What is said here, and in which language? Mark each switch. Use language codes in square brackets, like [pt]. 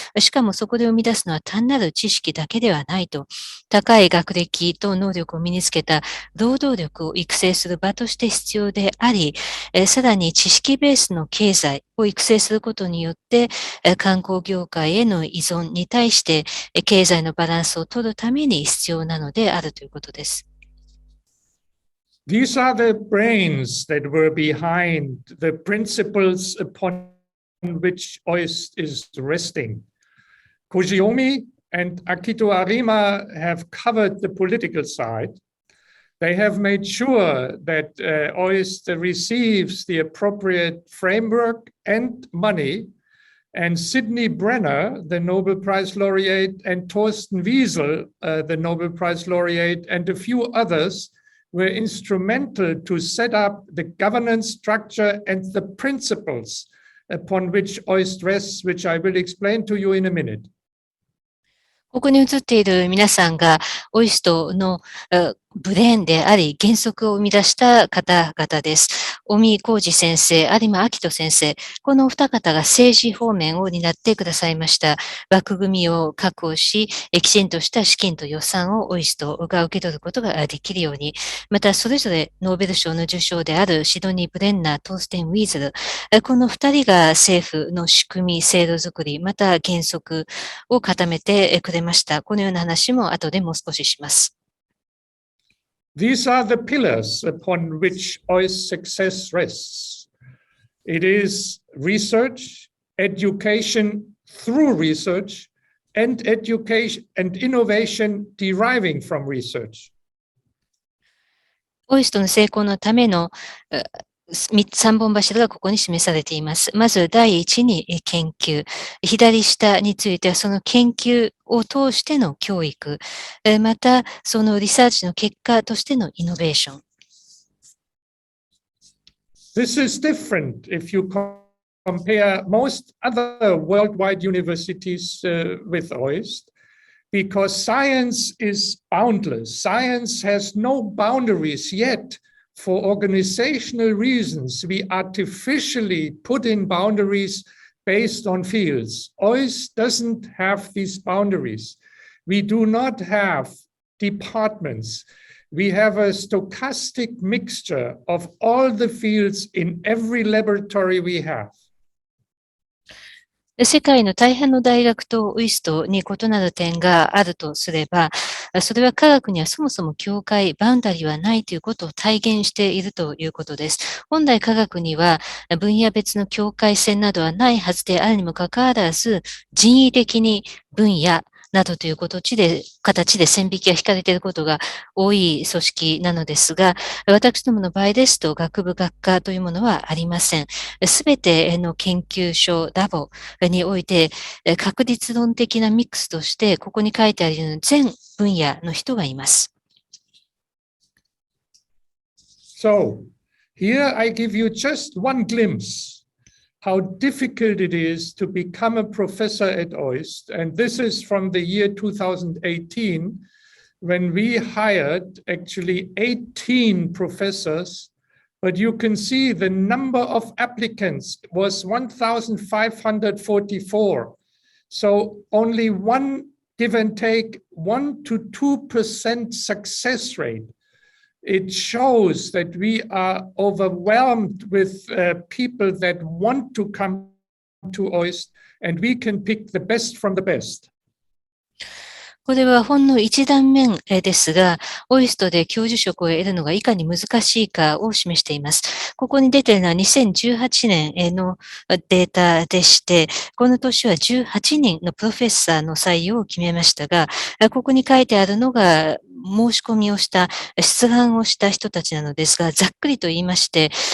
[ja] しかもそこで生み出すのは単なる知識だけではないと、高い学歴と能力を身につけた労働力を育成する場として必要であり、さらに知識ベースの経済を育成することによって、観光業界への依存に対して、経済のバランスを取るために必要なのであるということです。 [en] These are the brains that were behind the principles upon which OIST is resting. Kojiomi and Akito Arima have covered the political side. They have made sure that OIST receives the appropriate framework and money. And Sidney Brenner, the Nobel Prize laureate, and Thorsten Wiesel, the Nobel Prize laureate, and a few others were instrumental to set up the governance structure and the principles upon which OIST rests, which I will explain to you in a minute. [ja] ここに映っている皆さんが、オイストのブレーンであり、原則を生み出した方々です。尾身浩二先生、有馬明人先生、このお二方が政治方面を担ってくださいました。枠組みを確保し、きちんとした資金と予算をオイストが受け取ることができるように、またそれぞれノーベル賞の受賞であるシドニー・ブレンナー、トーステン・ウィーズル、この二人が政府の仕組み、制度づくり、また原則を固めてくれました。このような話も後でもう少しします。 [en] These are the pillars upon which OIST success rests. It is research, education through research, and education and innovation deriving from research. [ja] オイストの成功のための3本柱がここに示されています。まず第一に研究。左下についてはその研究を通しての教育。またそのリサーチの結果としてのイノベーション。 [en] This is different if you compare most other worldwide universities with OIST, because science is boundless. Science has no boundaries yet. For organizational reasons, we artificially put in boundaries based on fields. OIST doesn't have these boundaries. We do not have departments. We have a stochastic mixture of all the fields in every laboratory we have. [ja] 世界の大半の大学とオイストに異なる点があるとすれば、それは科学にはそもそも境界、バウンダリーはないということを体現しているということです。本来科学には分野別の境界線などはないはずであるにもかかわらず、人為的に分野などという形で線引きが引かれていることが多い組織なのですが、私どもの場合ですと学部学科というものはありません。すべての研究所、ラボにおいて確率論的なミックスとして、ここに書いてあるように全分野の人がいます。 [en] So, here I give you just one glimpse how difficult it is to become a professor at OIST. And this is from the year 2018, when we hired actually 18 professors. But you can see the number of applicants was 1,544. So only give and take 1 to 2% success rate. It shows that we are overwhelmed with people that want to come to OIST, and we can pick the best from the best. [ja] これはほんの一断面ですが、オイストで教授職を得るのがいかに難しいかを示しています。ここに出ているのは2018年のデータでして、この年は18人のプロフェッサーの採用を決めましたが、ここに書いてあるのが申し込みをした、出願をした人たちなのですが、ざっくりと言いまして、